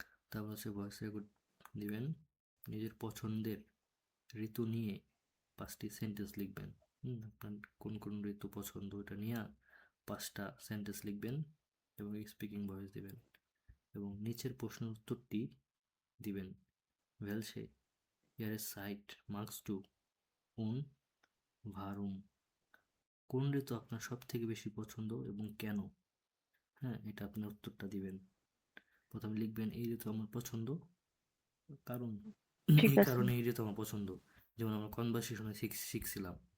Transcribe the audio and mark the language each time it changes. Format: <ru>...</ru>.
<bn>তারপর হচ্ছে voice record দিবেন। নিজের পছন্দের ঋতু নিয়ে 5টি সেন্টেন্স লিখবেন। আপনার কোন কোন ঋতু পছন্দ, এটা নিয়ে 5টা সেন্টেন্স লিখবেন এবং স্পিকিং ভয়েস দিবেন। এবং নিচের প্রশ্নের উত্তরটি দিবেন।</bn> <de>Welche Jahreszeit magst du und warum?</de> <bn>কোন ঋতু আপনার সব থেকে বেশি পছন্দ এবং কেন? হ্যাঁ, এটা আপনি উত্তরটা দিবেন। প্রথমে লিখবেন এই ঋতু আমার পছন্দ, কারণ ঠিক এই আছে। কারণে এই ঋতু আমার পছন্দ। যেমন আমরা কনভারসেশনে শিখছিলাম।</bn>